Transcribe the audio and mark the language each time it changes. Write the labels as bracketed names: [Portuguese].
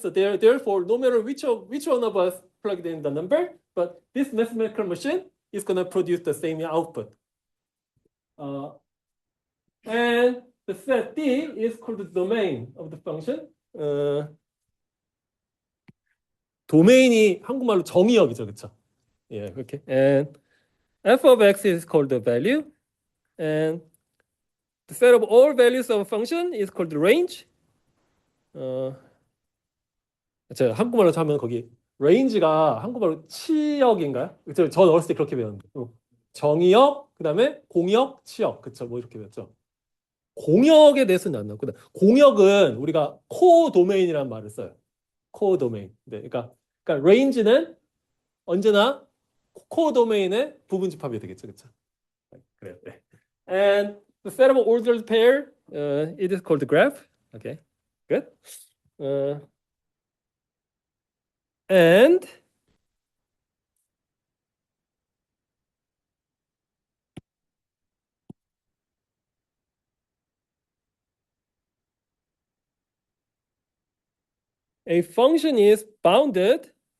[English] So therefore, no matter which one of us plugged in the number, but this mathematical machine is going to produce the same output. And the set D is called the domain of the function. [Korean] 도메인이 한국말로 정의역이죠, 그렇죠? 예, 그렇게. [English] And f of x is called the value, and the set of all values of a function is called the range. [Korean] 제가 한국말로 하면 거기 range가 한국말로 치역인가요? 저 어렸을 때 그렇게 배웠는데. 정의역, 그다음에 공역, 치역, 그렇죠? 뭐 이렇게 배웠죠. 공역에 대해서는 안 나왔고, 공역은 우리가 코도메인이라는 말을 써요. 코도메인. 네, 그러니까 range는 언제나 코도메인의 부분집합이 되겠죠, 그렇죠? 그래요. 네. [English] And the set of ordered pair, it is called the graph. Okay, good. And a function is bounded.